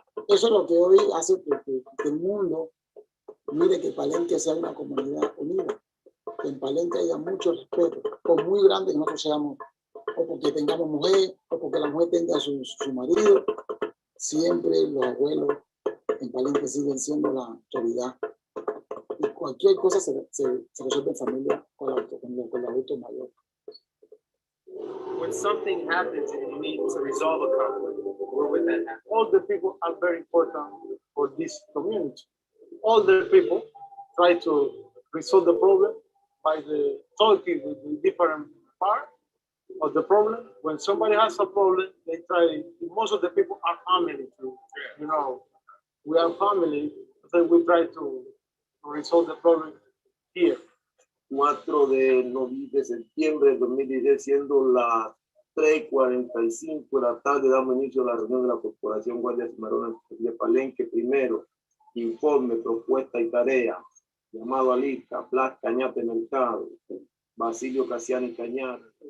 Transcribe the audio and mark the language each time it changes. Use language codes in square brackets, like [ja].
[es] Eso es lo que hoy hace que el mundo mire que Palenque sea una comunidad unida, que en Palenque haya mucho respeto, por muy grande que nosotros seamos, o porque tengamos mujer, o porque la mujer tenga su marido, siempre los abuelos en Palenque siguen siendo la autoridad. Y cualquier cosa se resuelve en familia con el adulto mayor. [en] When something happens and you need to resolve a conflict, where would that happen? All the people are very important for this community. All the people try to resolve the problem by talking with the different parts of the problem. When somebody has a problem, they try. Most of the people are family too. You know, we are family, so we try to resolve the problem here. [es] 4 de septiembre de 2016, siendo las 3:45 de la tarde, damos inicio a la reunión de la Corporación Guardia Cimarrones de Palenque. Primero, informe, propuesta y tarea. Llamado a lista, Blas Cañate Mercado, Basilio Casiani Cañar.